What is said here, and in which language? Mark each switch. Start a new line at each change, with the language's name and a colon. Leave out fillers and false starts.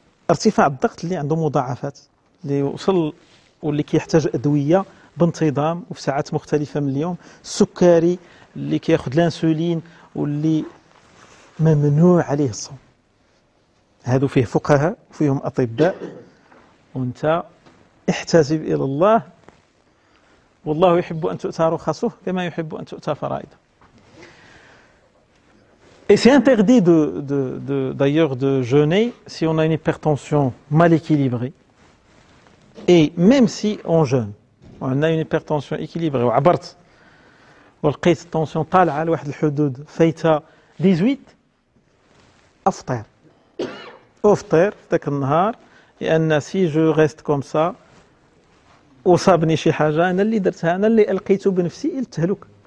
Arabic: ارتفاع الضغط اللي عنده مضاعفات اللي وصل واللي كيحتاج أدوية بانتظام وفي ساعات مختلفة من اليوم السكري اللي كياخذ الانسولين واللي ممنوع عليه الصوم هادو فيه فقهاء وفيهم أطباء وانت احتسب إلى الله والله يحب أن تؤتى رخصه كما يحب أن تؤتى فرائضه.
French: Et c'est interdit d'ailleurs de jeûner si on a une hypertension mal équilibrée. Et même si on jeûne, on a une hypertension équilibrée
Arabic: وعبرت ولقيت التنسيون طالعة لواحد الحدود فايتة 18 أفطر ذاك النهار لأن
French: سي جو ريست كوم سا
Arabic: وصابني شي حاجة أنا اللي درتها أنا اللي ألقيت بنفسي إلى التهلك.